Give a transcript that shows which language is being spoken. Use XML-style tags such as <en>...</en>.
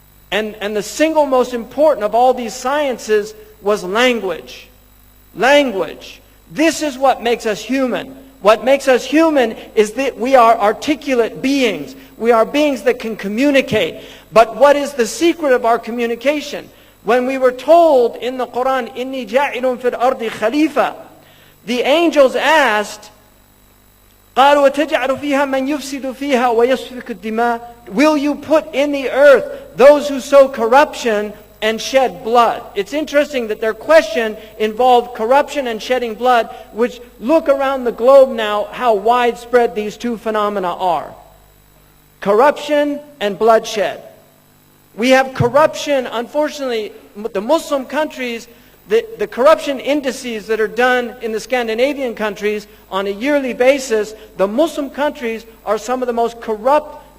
<en>And the single most important of all these sciences was language. Language. This is what makes us human. What makes us human is that we are articulate beings. We are beings that can communicate. But what is the secret of our communication? When we were told in the Quran,</en> <ar>إِنِّي جَاعِلٌ فِي الْأَرْضِ خَلِيفَةً,</ar> <en>the angels asked,</en> <ar>قالوا وتجعل فيها من يفسد فيها ويسفك الدماء.</ar> <en>Will you put in the earth those who sow corruption and shed blood? It's interesting that their question involved corruption and shedding blood, which look around the globe now how widespread these two phenomena are. Corruption and bloodshed. We have corruption, unfortunately, the Muslim countries, the corruption indices that are done in the Scandinavian countries on a yearly basis, the Muslim countries are some of the most corrupt.</en>